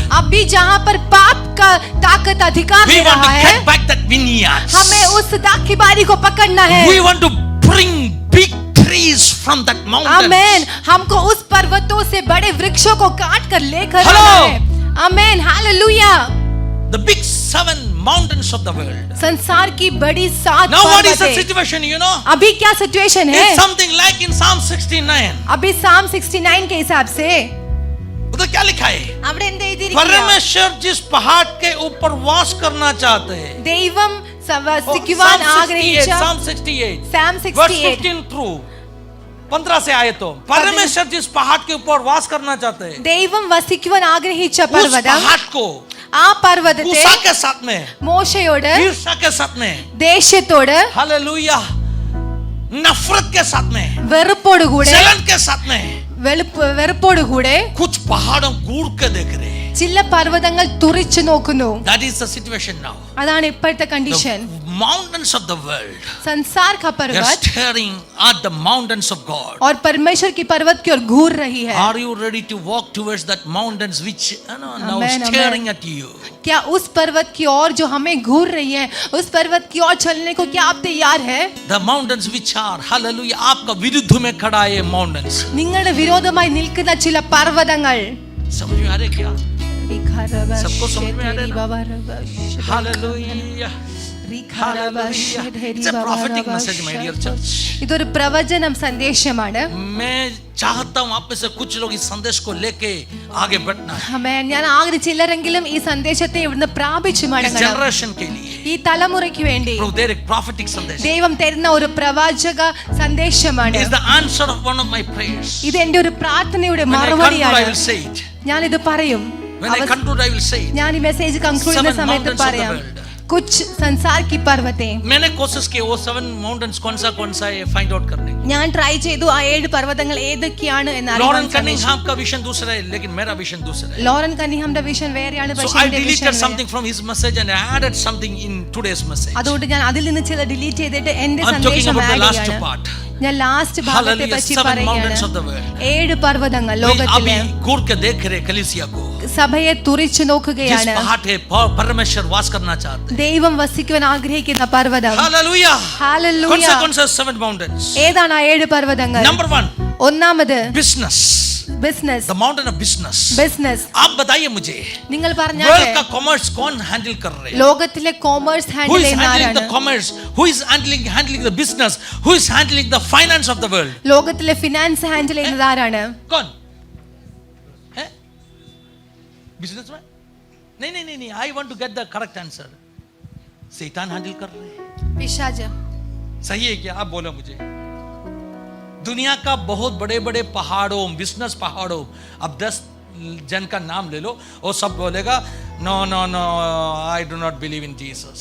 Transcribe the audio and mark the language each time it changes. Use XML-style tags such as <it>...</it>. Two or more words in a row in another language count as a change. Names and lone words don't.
<hi>अभी जहाँ पर पाप का ताकत अधिकार</hi> <en>We</en> <hi>ले</hi> <en>want</en> <hi>रहा</hi> <en>to</en> <hi>है,</hi> <en>get back that vineyards.</en> <hi>हमें उस दाख की बारी को पकड़ना है।</hi> <en>We want to bring big trees from that mountain.</en> <hi>आमेन। हमको उस पर्वतों से बड़े वृक्षों को काट कर लेकर</hi> <en>Hello.</en> <hi>आना है। आमेन हालेलुया।</hi> <en>The big 7 mountains of the world.</en> <hi>संसार की बड़ी 7</hi> <en>Now what is the</en> <hi>पर्वतें।</hi> <en>situation, you know?</en> <hi>अभी क्या सिचुएशन है?</hi> <en>It's something like in Psalm 69.</en> <hi>अभी साम 69 के हिसाब से उधर क्या लिखा है?</hi> <ml>അവിടെ എന്ത് എഴുതിയിരിക്കുന്നു?</ml> <hi>परमेश्वर जिस पहाड़ के ऊपर वास करना चाहते हैं.</hi> <ml>ദൈവം</ml> <en>Psalm</en> <ml>വസിക്കുവാൻ</ml> <en>68,</en> <ml>ആഗ്രഹിച്ച</ml> <en>Psalm 68.</en> <ml>സാം</ml> <en>Verse 68</en> <hi>15 through 15 से आए तो परमेश्वर जिस पहाड़ के ऊपर वास करना चाहते हैं</hi> <ml>ദൈവം വസിക്കുവാൻ ആഗ്രഹിച്ച</ml> <hi>उस</hi> <ml>പർവ്വതം,</ml> <hi>पहाड़ को</hi> <ml>ആ പർവ്വതത്തെ</ml> <hi>मूसा के साथ में</hi> <ml>മോശയോട്,</ml> <hi>ईर्ष्या के साथ में</hi> <ml>ദേഷ്യത്തോട്,</ml> <hi>हालेलुया नफरत के साथ में</hi> <ml>വെറുപ്പോടുകൂടെ,</ml> <hi>जलन के साथ में</hi> <ml>വെറുപ്പോടുകൂടെ</ml> <hi>कुछ पहाड़ों घूर के देख रहे हैं.</hi> <ml>ചില പർവ്വതങ്ങൾ തുറിച്ചു നോക്കുന്നു.</ml> <en>That is the situation now.</en> <ml>അതാണ് ഇപ്പോഴത്തെ</ml> <en>The</en> <ml>കണ്ടീഷൻ.</ml> <en>mountains of the world</en> <hi>संसार का</hi> <en>they are</en> <hi>पर्वत</hi> <en>staring at the mountains of God.</en> <hi>और परमेश्वर की पर्वत की ओर घूर रही है।</hi> <en>Are you ready to walk towards that mountains which now Amen, staring at you?</en> <hi>क्या उस पर्वत की ओर जो हमें घूर रही है, उस पर्वत की ओर चलने को क्या आप तैयार है?</hi> <en>The mountains which are hallelujah</en> <hi>आपका विरुद्ध में खड़ा है</hi> <en>mountains.</en> <ml>നിങ്ങളുടെ വിരോധമായി നിൽക്കുന്ന ചില പർവ്വതങ്ങൾ</ml> <hi>समझ में आ रहे क्या? सबको समझ में आ रहा है ना?</hi> <en>Hallelujah. Hallelujah. It's a prophetic message, my dear church.</en> <ml>ഇതൊരു പ്രവചനം സന്ദേശമാണ്.</ml> <hi>मैं चाहता हूं आप में से कुछ लोग इस संदेश को लेके आगे बढ़ना है.</hi> <ml>ഞാൻ ആഗ്രഹിച്ച ചിലരെങ്കിലും ഈ സന്ദേശത്തെ ഇവിടുന്ന് പ്രാപിച്ചു</ml> <hi>इस</hi> <ml>മടങ്ങണം.</ml> <hi>जनरेशन के लिए.</hi> <ml>ഈ ഈ തലമുറയ്ക്ക് വേണ്ടി</ml> <en>There is prophetic sandesham.</en> <ml>ദൈവം തരുന്ന ഒരു പ്രവാചക സന്ദേശമാണ്.</ml> <en>It is the answer of one of my prayers.</en> <ml>ഇത് എന്റെ ഒരു പ്രാർത്ഥനയുടെ</ml> <en>When I conclude,</en> <ml>മറുപടിയാണ്.</ml> <en>I will say it.</en> <ml>ഞാൻ ഇത് പറയും.</ml> <en>When I conclude, I will say it.</en> <ml>ഞാൻ ഈ</ml> <en>message conclude</en> <ml>ചെയ്യുന്ന</ml> <en>7</en> <ml>സമയത്ത്</ml> <en>mountains of the</en> <ml>പറയാം.</ml> <en>world.</en> <hi>കുച്ച് संसार की पर्वते. मैंने कोशिश की वो 7 mountains कौन सा है</hi> <en>find out</en> <hi>करने की.</hi> <ml>ഞാൻ ട്രൈ ചെയ്തു ആ 7 പർവ്വതങ്ങൾ ഏതൊക്കെയാണ് എന്ന് അറിയാൻ</ml> <hi>लॉरेन</hi> <ml>ശ്രമിച്ചു.</ml> <hi>कनिंघहाम का विजन दूसरा है लेकिन मेरा विजन दूसरा है.</hi> <ml>ലോറൻ കന്നിഹാമിന്റെ വിഷൻ വേറെയാണ്,</ml> <en>So</en> <ml>പക്ഷേ</ml> <en>I</en> <ml>എന്റെ</ml> <en>deleted</en> <ml>വിഷൻ</ml> <en>something from his message and I added something in today's message.</en> <ml>അതുകൊണ്ട് ഞാൻ അതിൽ നിന്ന് ചില ഡിലീറ്റ് ചെയ്തിട്ട് എന്റെ</ml> <en>I'm talking</en> <ml>സന്ദേശം</ml> <en>about the</en> <ml>ആഡ്</ml> <en>last</en> <ml>ചെയ്യാണ്.</ml> <en>part.</en> <ml>ഞാൻ ലാസ്റ്റ് ഭാഗത്തെ</ml> <en>Hallelujah,</en> <ml>പറ്റി</ml> <en>7 mountains of the</en> <ml>പറയുകയാണ്.</ml> <en>world.</en> <ml>7 പർവ്വതങ്ങൾ</ml> <hi>अभी</hi> <ml>ലോകത്തിലെ</ml> <hi>घूर के देख रहे कलीसिया को.</hi> <ml>സഭയെ തുറിച്ചു</ml> <hi>जिस</hi> <ml>നോക്കുകയാണ്.</ml> <hi>पहाड़ पे परमेश्वर वास करना चाहते हैं.</hi> <ml>ദൈവം വസിക്കുവാൻ ആഗ്രഹിക്കുന്ന പർവ്വതം.</ml> <en>Hallelujah. Hallelujah.</en> <hi>कौन सा 7 mountains?</hi> <ml>ഏതാണ് ആ 7 പർവ്വതങ്ങൾ?</ml> <en>Number 1.</en> <ml>ഒന്നാമത്</ml> <en>Business.</en> <ml>ബിസിനസ്.</ml> <en>The mountain of business.</en> <ml>ബിസിനസ്.</ml> <hi>आप बताइए मुझे.</hi> <ml>നിങ്ങൾ</ml> <hi>वर्ल्ड</hi> <ml>പറഞ്ഞാൽ</ml> <hi>का कॉमर्स कौन हैंडल कर रहे हैं?</hi> <ml>ലോകത്തിലെ കോമേഴ്സ്</ml> <en>Who</en> <ml>ഹാൻഡിൽ</ml> <en>is</en> <ml>ചെയ്യുന്ന</ml> <en>handling</en> <ml>ആരാണ്?</ml> <en>the commerce? Who is handling the business? Who is handling the finance of the world?</en> <ml>ലോകത്തിലെ ഫിനാൻസ് ഹാൻഡിൽ ചെയ്യുന്നത് ആരാണ്?</ml> <hi>कौन है? Businessman? नहीं.</hi> <en>I want to get the correct answer.</en> <hi>शैतान हैंडल कर रहे हैं.</hi> <ml>പിശാച്.</ml> <hi>सही है क्या? आप बोलो मुझे. दुनिया का बहुत बड़े पहाड़ों, बिजनेस पहाड़ों, अब 10 जन का नाम ले लो, वो सब बोलेगा</hi> <en>no I do not believe in Jesus.</en>